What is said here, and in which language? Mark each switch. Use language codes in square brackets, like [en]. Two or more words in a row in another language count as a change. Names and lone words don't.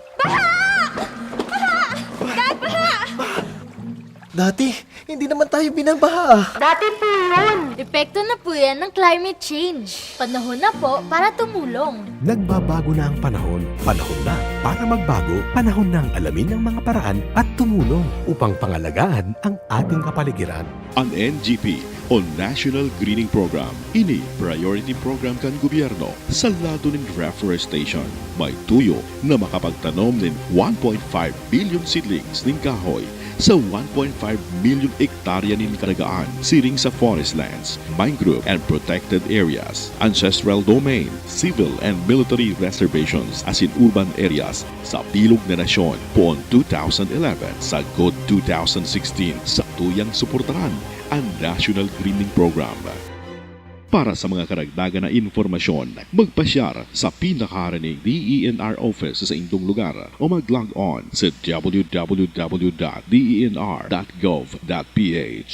[tl] Dati, hindi naman tayo binabaha. Dati po yun. Epekto na po yan ng [en] climate change. [tl] Panahon na po para tumulong. Nagbabago na ang panahon. Panahon na para magbago. Panahon na ang alamin ng mga paraan at tumulong upang pangalagaan ang ating kapaligiran. Ang NGP o National Greening Program. [bik] Ini [en] priority program [bik] kan gobyerno sa lado ng reforestation. May tuyo na makapagtanom ng 1.5 [en] billion seedlings [bik] ng kahoy sa 1.5 million hektarya ng karagaan, siring sa [en] forest lands, mangrove and protected areas, ancestral domain, civil and military reservations as in urban areas [bik] sa Bilog na Nasyon poon 2011 sa GOD 2016 sa tuyang suportahan ang National Greening Program. Para sa mga karagdagan na informasyon, magpasyar sa pinakaharaning DENR office sa inyong lugar o mag-log on sa www.denr.gov.ph.